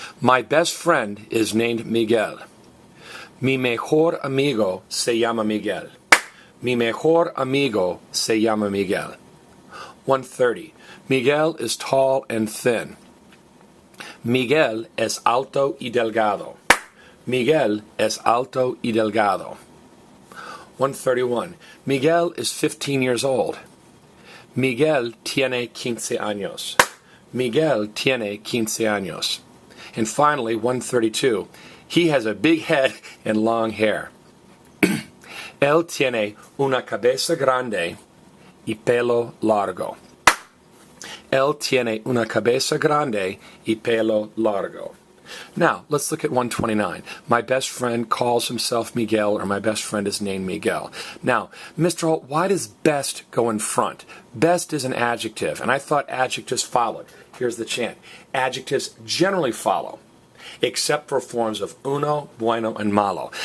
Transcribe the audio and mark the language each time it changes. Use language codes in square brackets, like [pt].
[en] My best friend is named Miguel. [es] Mi mejor amigo se llama Miguel. Mi mejor amigo se llama Miguel. 130. [en] Miguel is tall and thin. Miguel es alto y delgado. [es] Miguel es alto y delgado. [en] 131. Miguel is 15 years old. Miguel tiene 15 años. [es] Miguel tiene 15 años. And finally, 132. [en] He has a big head and long hair. [es] Él tiene una cabeza grande y pelo largo. Él tiene una cabeza grande y pelo largo. [en] Now, let's look at 129. My best friend calls himself Miguel, or my best friend is named Miguel. Now, Mr. Holt, why does best go in front? Best is an adjective, and I thought adjectives followed. Here's the chant. Adjectives generally follow, except for forms of uno, bueno, and malo.